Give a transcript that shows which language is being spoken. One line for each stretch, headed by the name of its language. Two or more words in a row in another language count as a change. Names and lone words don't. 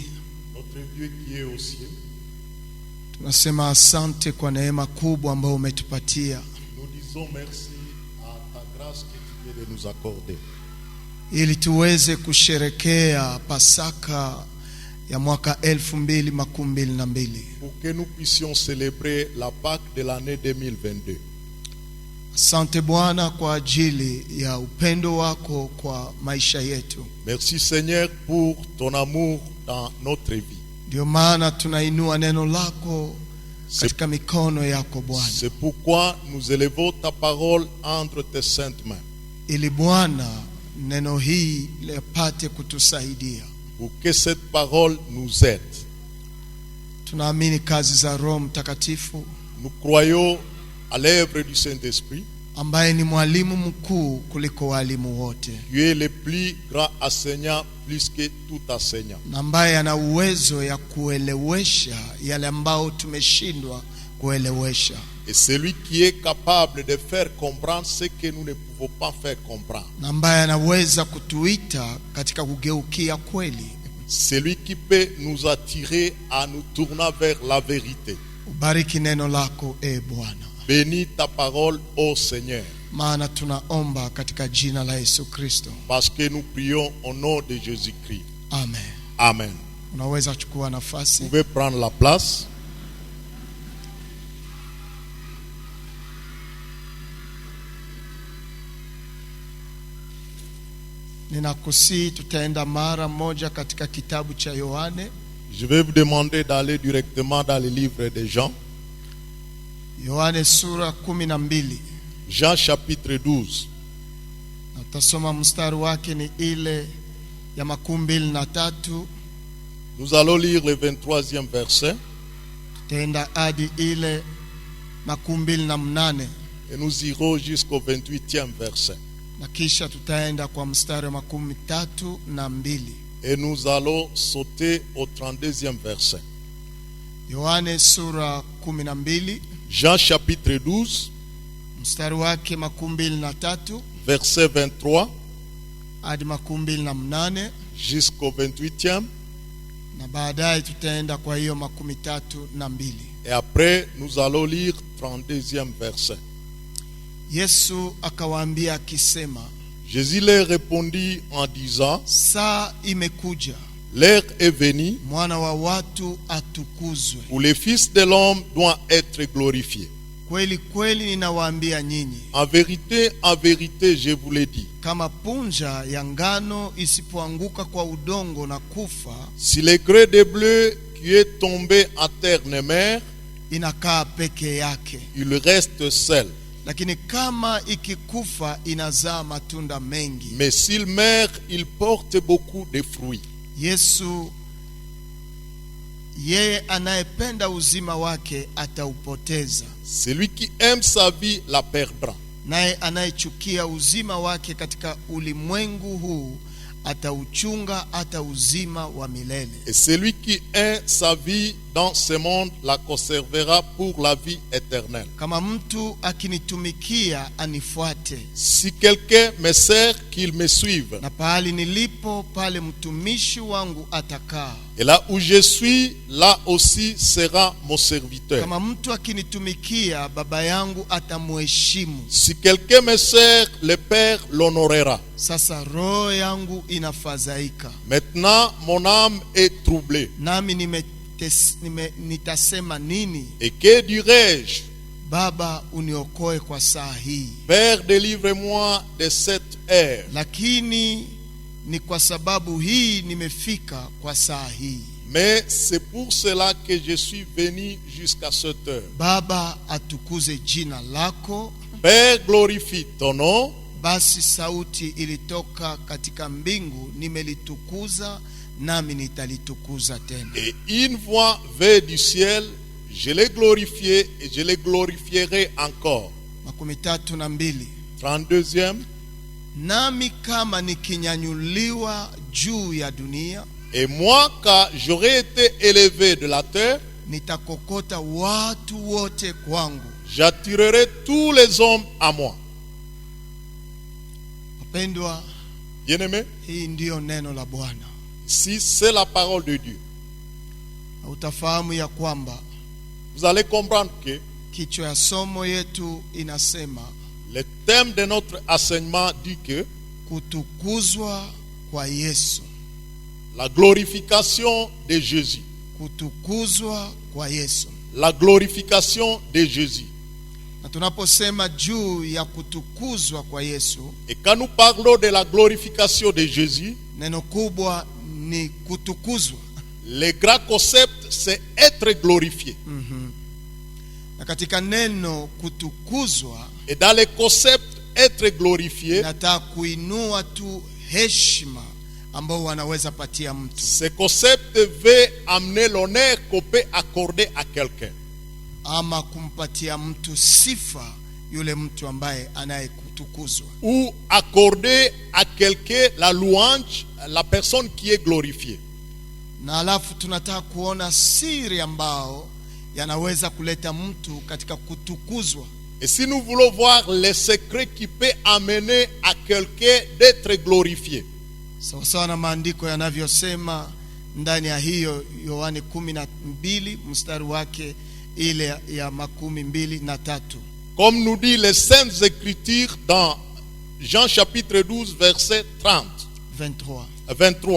French: Notre Dieu qui est au ciel,
Swahili: tunasema asante kwa neema kubwa ambayo umetupatia
French: nous disons merci à ta grâce que tu viens de nous accorder.
Swahili: ili tuweze kusherekea Pasaka ya mwaka 2022.
French: Pour que nous puissions célébrer la Pâque de l'année 2022.
Swahili: Asante Bwana kwa ajili ya upendo wako kwa maisha yetu.
French: Merci Seigneur pour ton amour dans notre vie.
Swahili: Ndio maana tunainua neno lako katika mikono yako Bwana.
French: C'est pourquoi nous élevons ta parole entre tes saintes mains.
Swahili: Ili Bwana neno hii lipate kutusaidia.
French: Pour que cette parole nous aide.
Swahili: Tunaamini kazi za Roho Mtakatifu
French: Nous croyons à l'œuvre du Saint-Esprit,
Swahili: ambaye ni mwalimu mkuu kuliko walimu wote,
French: qui est le plus grand enseignant plus que tout enseignant.
Swahili: na ambaye ana uwezo ya kuelewesha yale ambao tumeshindwa kuelewesha.
French: Et celui qui est capable de faire comprendre ce que nous ne pouvons pas faire comprendre.
Swahili: Na ambaye anaweza kutuita katika kugeukia kweli.
French: Celui qui peut nous attirer à nous tourner vers la vérité.
Swahili: Ubariki neno lako Bwana.
French: Bénis ta parole, ô Seigneur,
Swahili: Maana tunaomba katika jina la Yesu Kristo.
French: parce que nous prions au nom de Jésus-Christ.
Swahili: Amen.
French: Amen.
Swahili: Unaweza chukua nafasi.
French: Vous pouvez prendre la place.
Swahili: Ninakusihi tutaenda mara moja katika kitabu cha Yohane.
French: Je vais vous demander d'aller directement dans le livre de Jean.
Swahili: Yohane sura 12.
French: Jean chapitre 12.
Swahili: Na tutasoma mstari wake ni ile ya 23.
French: Nous allons lire le 23e verset.
Swahili: Tutaenda hadi ile 28.
French: Et nous irons jusqu'au 28e verset.
Swahili: Na kisha tutaenda kwa mstari wa 32.
French: Et nous allons sauter au 32e verset.
Swahili: Yohane sura 12,
French: Jean chapitre 12,
Swahili: mstari wake 23
French: verset 23
Swahili: hadi 28,
French: jusqu'au 28e.
Swahili: na baadaye tutaenda kwa hiyo 32.
French: Et après, nous allons lire 32e verset.
Swahili: Yesu akawaambia akisema,
French: Jésus leur répondit en disant,
Swahili: saa imekuja
French: l'heure est venue
Swahili: mwana wa watu atukuzwe.
French: où le Fils de l'homme doit être glorifié.
Swahili: Kweli kweli ninawaambia nyinyi,
French: En vérité, je vous l'ai dit.
Swahili: kama punja ya ngano isipoanguka kwa udongo na kufa,
French: Si le gré de bleu qui est tombé à terre ne meurt,
Swahili: inakaa peke yake,
French: il reste seul.
Swahili: lakini kama ikikufa inazaa matunda mengi.
French: Mais s'il meurt, il porte beaucoup de fruits.
Swahili: Yesu, yeye anayependa uzima wake ataupoteza,
French: Celui qui aime sa vie la perdra.
Swahili: naye anayechukia uzima wake katika ulimwengu huu atauchunga hata uzima wa milele.
French: Et celui qui aime sa vie dans ce monde la conservera pour la vie éternelle.
Swahili: Kama mtu akinitumikia anifuate,
French: Si quelqu'un me sert, qu'il me suive.
Swahili: na pahali nilipo pale mtumishi wangu atakaa.
French: Et là où je suis, là aussi sera mon serviteur.
Swahili: Kama mtu akinitumikia, baba yangu atamheshimu.
French: Si quelqu'un me sert, le Père l'honorera.
Swahili: Sasa roho yangu inafadhaika,
French: Maintenant, mon âme est troublée.
Swahili: nami nitasema nini?
French: Et que dirai-je?
Swahili: Baba, uniokoe kwa saa hii.
French: Père, délivre-moi de cette heure.
Swahili: Lakini ni kwa sababu hii nimefika kwa saa hii.
French: Mais c'est pour cela que je suis venu jusqu'à cette heure.
Swahili: Baba, atukuze jina lako.
French: Père, glorifie ton nom.
Swahili: Basi sauti ilitoka katika mbingu, nimelitukuza nami nitalitukuza tena.
French: Et une voix vint du ciel, je l'ai glorifié et je le glorifierai encore.
Swahili: 32.
French: 32e.
Swahili: Nami kama nikinyanyuliwa juu ya dunia,
French: Et moi, car j'aurais été élevé de la terre,
Swahili: nitakokota watu wote kwangu.
French: j'attirerai tous les hommes à moi.
Swahili: Wapendwa,
French: Bien-aimés,
Swahili: hii ndiyo neno la Bwana.
French: si c'est la parole de Dieu,
Swahili: Na utafahamu ya kwamba
French: vous allez comprendre que
Swahili: kichwa ya somo yetu inasema
French: le thème de notre enseignement dit que
Swahili: kutukuzwa kwa Yesu.
French: la glorification de Jésus.
Swahili: Kutukuzwa kwa Yesu.
French: La glorification de Jésus.
Swahili: Na tunaposema juu ya kutukuzwa kwa Yesu,
French: Et quand nous parlons de la glorification de Jésus,
Swahili: neno kubwa ni kutukuzwa.
French: le grand concept, c'est être glorifié.
Swahili: Na katika neno kutukuzwa,
French: Et dans le concept être glorifié,
Swahili: nataka kuinua tu heshima ambao wanaweza patia mtu,
French: ce concept veut amener l'honneur qu'on peut accorder à quelqu'un.
Swahili: ama kumpatia mtu sifa yule mtu ambaye anayekutukuzwa.
French: Ou accorder à quelqu'un la louange, la personne qui est glorifiée.
Swahili: Na alafu tunataka kuona siri ambao yanaweza kuleta mtu katika kutukuzwa.
French: Et si nous voulons voir les secrets qui peut amener à quelqu'un d'être glorifié,
Swahili: Sawa sawa na maandiko yanavyosema ndani ya hiyo Yohane 12 mstari wake ile ya 23.
French: comme nous dit les Saintes Écritures dans Jean chapitre 12 verset 30, 23.